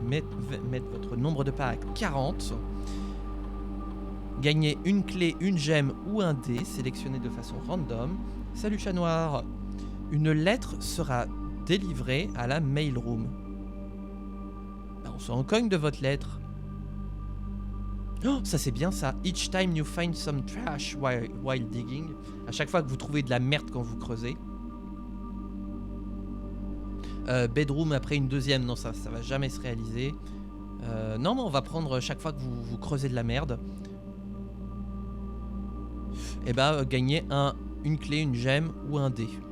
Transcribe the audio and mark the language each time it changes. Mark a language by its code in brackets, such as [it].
[fr] Mettre votre nombre de pas à 40. Gagner une clé, une gemme ou un dé, sélectionné de façon random. Salut chat noir. Une lettre sera délivrée à la mail room. Bah, on s'en cogne de votre lettre. Oh, ça c'est bien ça. [en] Each time you find some trash while digging. [fr] À chaque fois que vous trouvez de la merde quand vous creusez. Bedroom après une deuxième. Non, ça va jamais se réaliser. Non, on va prendre chaque fois que vous creusez de la merde. Et bah, gagner une clé, une gemme ou un dé.